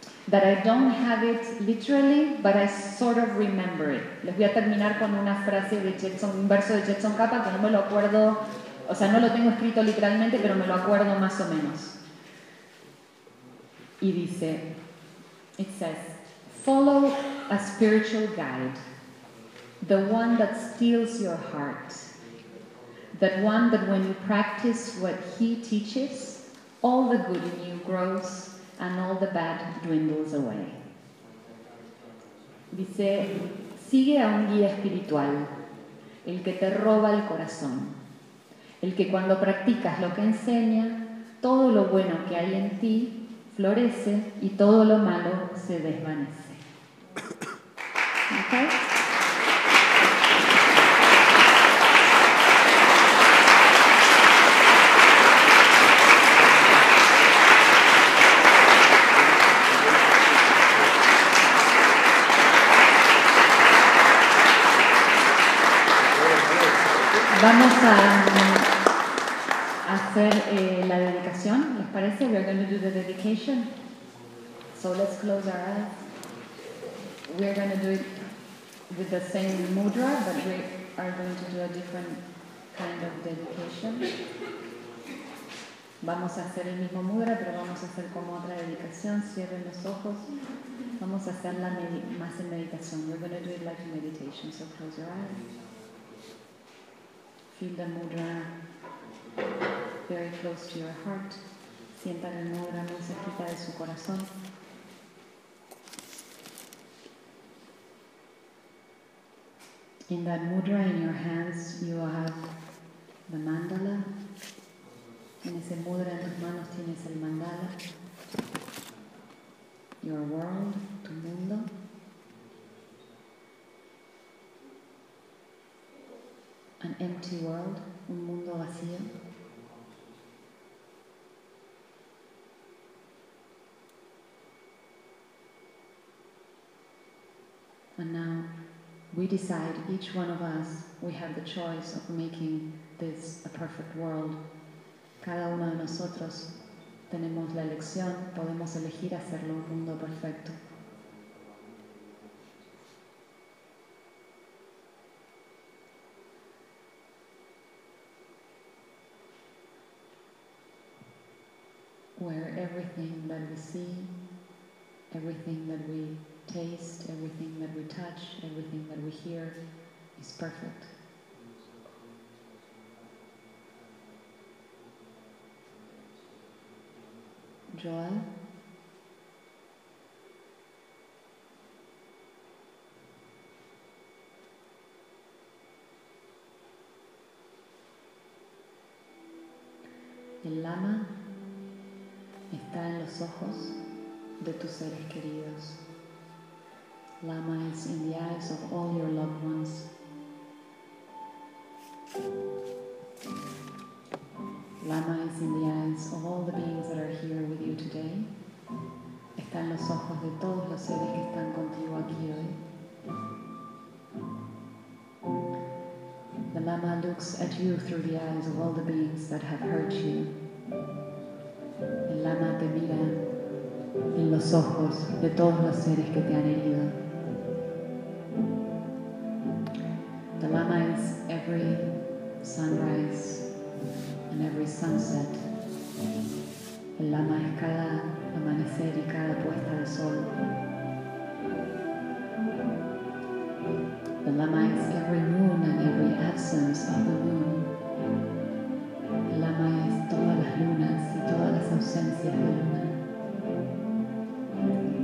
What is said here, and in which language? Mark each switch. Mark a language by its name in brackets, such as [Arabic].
[English] That I don't have it literally, but I sort of remember it. [Spanish] Les voy a terminar con una frase de Jetsong, un verso de Jetsong Kapa que no me lo acuerdo, o sea, no lo tengo escrito literalmente, pero me lo acuerdo más o menos. Y dice, [English] it says, follow a spiritual guide, the one that steals your heart, that one that when you practice what he teaches, all the good in you grows and all the bad dwindles away. [Spanish] Dice, sigue a un guía espiritual, el que te roba el corazón, el que cuando practicas lo que enseña, todo lo bueno que hay en ti florece y todo lo malo se desvanece. [English] Okay. [Spanish] Vamos a hacer la dedicación, ¿les parece? [English] We're going to do the dedication. So let's close our eyes. We're going to do it with the same mudra, but we are going to do a different kind of dedication. [Spanish] Vamos a hacer el mismo mudra, pero vamos a hacer como otra dedicación. Cierren los ojos. Vamos a hacerla más en meditación. [English] We're going to do it like meditation. So close your eyes. Feel the mudra very close to your heart. [Spanish] Sientan el mudra muy cerquita de su corazón. [English] In that mudra, in your hands, you have the mandala. [Spanish] En ese mudra, en tus manos, tienes el mandala. [English] Your world, [Spanish] tu mundo. [English] An empty world, [Spanish] un mundo vacío. [English] And now, we decide, each one of us, we have the choice of making this a perfect world. [Spanish] Cada uno de nosotros tenemos la elección, podemos elegir hacerlo un mundo perfecto. [English] Where everything that we see, everything that we taste, everything that we touch, everything that we hear is perfect. [Spanish] Joel, el lama está en los ojos de tus seres queridos. [English] Lama is in the eyes of all your loved ones. Lama is in the eyes of all the beings that are here with you today. [Spanish] Está en los ojos de todos los seres que están contigo aquí hoy. [English] The Lama looks at you through the eyes of all the beings that have hurt you. [Spanish] El Lama te mira en los ojos de todos los seres que te han herido. [English] The Lama is every sunrise and every sunset. [Spanish] El Lama es cada amanecer y cada puesta de sol. [English] The Lama is every moon and every absence of the moon. [Spanish] El Lama es todas las lunas y todas las ausencias de luna.